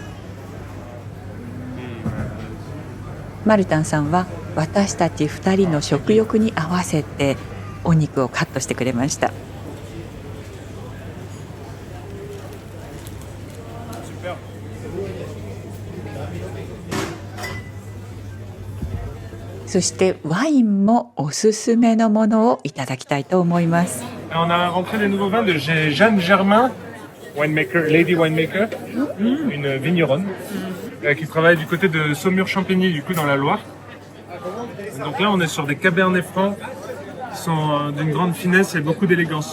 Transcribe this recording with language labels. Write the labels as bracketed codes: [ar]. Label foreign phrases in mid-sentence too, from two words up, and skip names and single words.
[ja] マルタンさんは私たち2人の食欲に合わせてお肉をカットしてくれました。そしてワインもおすすめのものをいただきたいと思います。 [fr] On a rentré les nouveaux vins de Jeanne Germain, [en] winemaker, lady winemaker, [fr] une vigneronne qui travaille du côté de Saumur-Champigny, du coup dans la Loire. Donc là, on est sur des cabernets francs qui sont d'une grande finesse et beaucoup d'élégance.